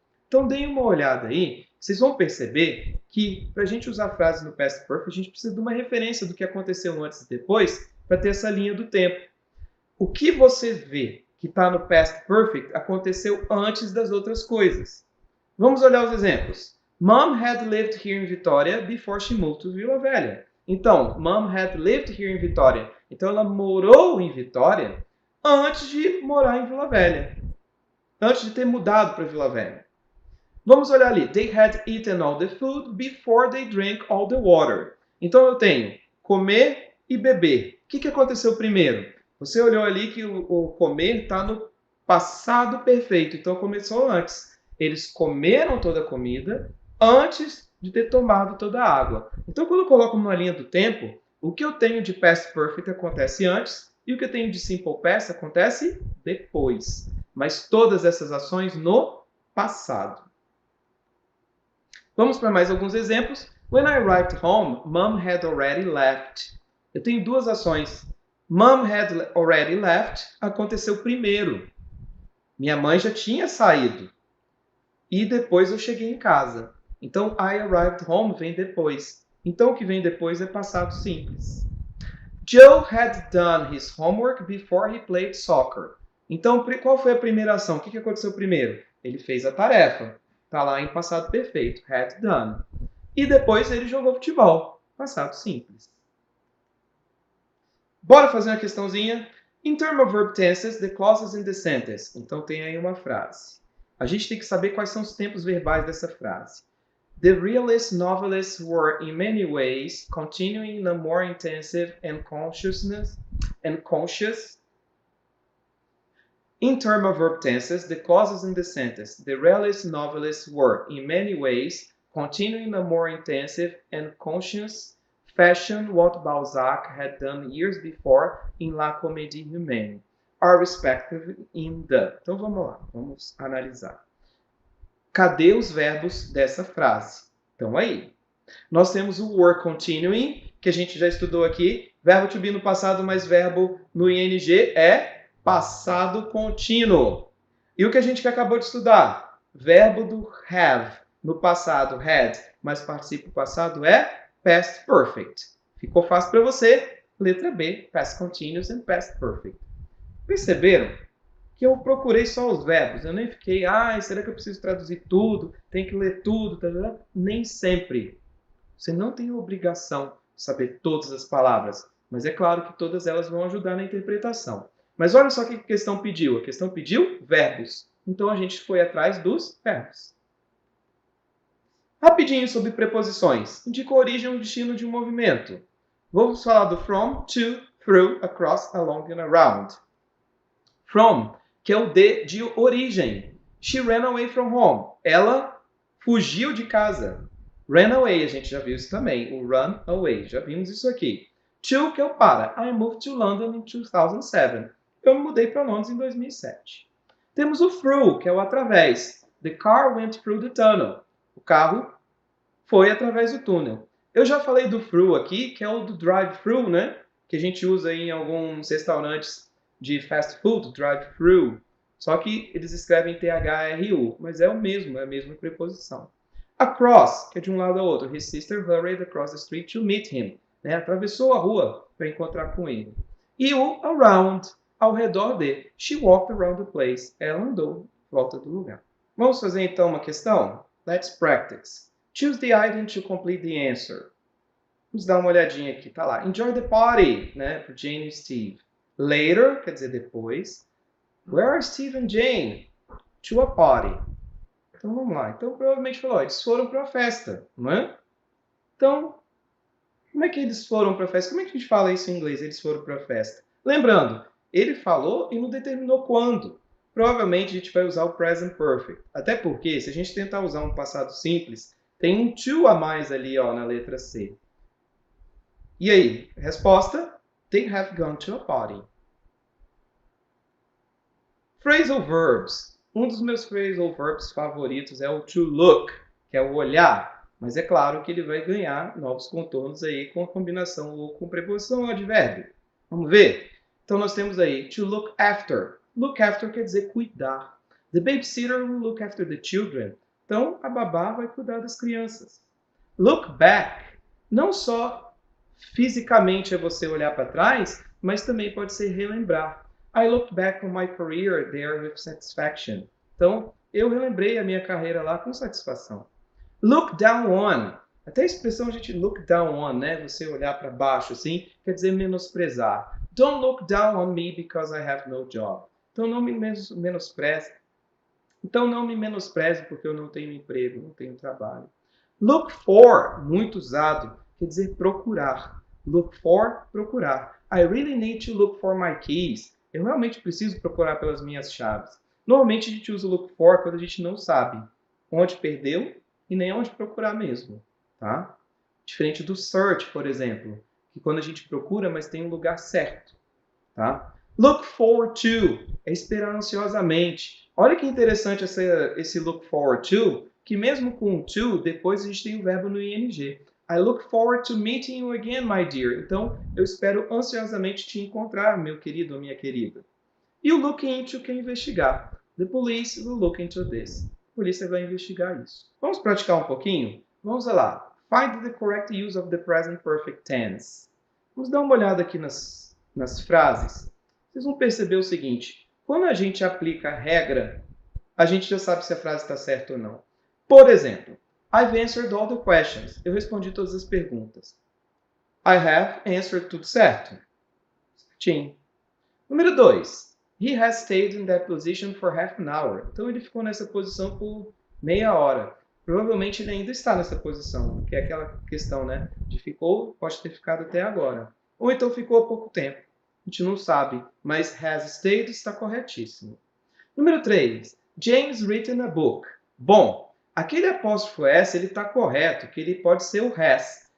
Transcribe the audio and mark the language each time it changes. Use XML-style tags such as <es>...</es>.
<pt>Então deem uma olhada aí, vocês vão perceber que para a gente usar a frase no past perfect, a gente precisa de uma referência do que aconteceu antes e depois para ter essa linha do tempo. O que você vê que está no past perfect aconteceu antes das outras coisas. Vamos olhar os exemplos.</pt> <en>Mom had lived here in Vitória before she moved to Vila Velha. Então, Mom had lived here in Vitória.</en> <pt>Então, ela morou em Vitória antes de morar em Vila Velha. Antes de ter mudado para Vila Velha. Vamos olhar ali.</pt> <en>They had eaten all the food before they drank all the water.</en> <pt>Então, eu tenho comer e beber. O que aconteceu primeiro? Você olhou ali que o comer está no passado perfeito. Então, começou antes. Eles comeram toda a comida antes de ter tomado toda a água. Então, quando eu coloco numa linha do tempo, o que eu tenho de past perfect acontece antes e o que eu tenho de simple past acontece depois. Mas todas essas ações no passado. Vamos para mais alguns exemplos.</pt> <en>When I arrived home, Mom had already left.</en> <pt>Eu tenho duas ações.</pt> <en>Mom had already left</en> <pt>aconteceu primeiro. Minha mãe já tinha saído. E depois eu cheguei em casa. Então,</pt> <en>I arrived home</en> <pt>vem depois. Então, o que vem depois é passado simples.</pt> <en>Joe had done his homework before he played soccer.</en> <pt>Então, qual foi a primeira ação? O que aconteceu primeiro? Ele fez a tarefa. Está lá em passado perfeito. Had done. E depois ele jogou futebol. Passado simples. Bora fazer uma questãozinha?</pt> <en>In terms of verb tenses, the clauses in the sentence.</en> <pt>Então, tem aí uma frase. A gente tem que saber quais são os tempos verbais dessa frase.</pt> <en>The realist novelists were, in many ways, continuing in a more intensive and conscious. In terms of verb tenses, the clauses in the sentence. The realist novelists were, in many ways, continuing in a more intensive and conscious fashion what Balzac had done years before in La Comédie Humaine, are respective in the.</en> <pt>Então vamos lá, vamos analisar. Cadê os verbos dessa frase? Então aí, nós temos o were continuing, que a gente já estudou aqui. Verbo to be no passado mais verbo no ing é passado contínuo. E o que a gente acabou de estudar? Verbo do have no passado, had, mas participio passado é past perfect. Ficou fácil para você? Letra B, past continuous and past perfect. Perceberam que eu procurei só os verbos? Eu nem fiquei, será que eu preciso traduzir tudo? Tem que ler tudo? Tá? Nem sempre. Você não tem a obrigação de saber todas as palavras, mas é claro que todas elas vão ajudar na interpretação. Mas olha só o que a questão pediu. A questão pediu verbos. Então a gente foi atrás dos verbos. Rapidinho sobre preposições. Indica a origem ou destino de um movimento. Vamos falar do from, to, through, across, along and around.</pt> <en>From,</en> <pt>que é o de origem.</pt> <en>She ran away from home.</en> <pt>Ela fugiu de casa. Ran away, a gente já viu isso também. O run away, já vimos isso aqui. To, que é o para.</pt> <en>I moved to London in 2007.</en> <pt>Eu me mudei para Londres em 2007. Temos o through, que é o através.</pt> <en>The car went through the tunnel.</en> <pt>O carro foi através do túnel. Eu já falei do through aqui, que é o do drive-through, né? que a gente usa aí em alguns restaurantes de fast food, drive-thru. Só que eles escrevem THRU, mas é o mesmo, é a mesma preposição. Across, que é de um lado ao outro.</pt> <en>His sister hurried across the street to meet him.</en> <pt>Né? Atravessou a rua para encontrar com ele. E o around, ao redor de.</pt> <en>She walked around the place.</en> <pt>Ela andou em volta do lugar. Vamos fazer então uma questão?</pt> <en>Let's practice. Choose the item to complete the answer.</en> <pt>Vamos dar uma olhadinha aqui, tá lá.</pt> <en>Enjoy the party,</en> <pt>né, para Jane e Steve. Later, quer dizer depois.</pt> <en>Where are Steve and Jane? To a party.</en> <pt>Então vamos lá. Então provavelmente falou, eles foram para a festa, não é? Então, como é que eles foram para a festa? Como é que a gente fala isso em inglês? Eles foram para a festa. Lembrando, ele falou e não determinou quando. Provavelmente a gente vai usar o present perfect. Até porque, se a gente tentar usar um passado simples, tem um to a mais ali, ó, na letra C. E aí?</pt> <en>Resposta: They have gone to a party. Phrasal verbs.</en> <pt>Um dos meus phrasal verbs favoritos é o to look, que é o olhar. Mas é claro que ele vai ganhar novos contornos aí com a combinação ou com preposição ou advérbio. Vamos ver? Então nós temos aí to look after. Look after quer dizer cuidar.</pt> <en>The babysitter will look after the children.</en> <pt>Então a babá vai cuidar das crianças. Look back. Não só fisicamente é você olhar para trás, mas também pode ser relembrar.</pt> <en>I look back on my career there with satisfaction.</en> <pt>Então, eu relembrei a minha carreira lá com satisfação. Look down on. Até a expressão a gente look down on, né? Você olhar para baixo assim, quer dizer menosprezar.</pt> <en>Don't look down on me because I have no job.</en> <pt>Então não me menospreze. Então não me menospreze porque eu não tenho emprego, não tenho trabalho. Look for, muito usado, quer dizer procurar. Look for, procurar.</pt> <en>I really need to look for my keys.</en> <pt>Eu realmente preciso procurar pelas minhas chaves. Normalmente a gente usa o look for quando a gente não sabe onde perdeu e nem onde procurar mesmo, tá? Diferente do search, por exemplo, que quando a gente procura, mas tem um lugar certo, tá? Look forward to é esperar ansiosamente. Olha que interessante esse look forward to, que mesmo com to, depois a gente tem o verbo no ing.</pt> <en>I look forward to meeting you again, my dear.</en> <pt>Então, eu espero ansiosamente te encontrar, meu querido ou minha querida. E o look into quer investigar.</pt> <en>The police will look into this.</en> <pt>A polícia vai investigar isso. Vamos praticar um pouquinho? Vamos lá.</pt> <en>Find the correct use of the present perfect tense.</en> <pt>Vamos dar uma olhada aqui nas frases. Vocês vão perceber o seguinte. Quando a gente aplica a regra, a gente já sabe se a frase está certa ou não.</pt> <en>Por exemplo, I've answered all the questions.</en> <pt>Eu respondi todas as perguntas.</pt> <en>I have answered</en> <pt>tudo certo. Certinho. Número 2.</pt> <en>He has stayed in that position for half an hour.</en> <pt>Então ele ficou nessa posição por meia hora. Provavelmente ele ainda está nessa posição, que é aquela questão, né? De ficou, pode ter ficado até agora. Ou então ficou há pouco tempo. A gente não sabe, mas has stayed está corretíssimo. Número 3.</pt> <en>James written a book.</en> <pt>Bom, aquele apóstrofo S ele está correto, que ele pode ser o has.</pt>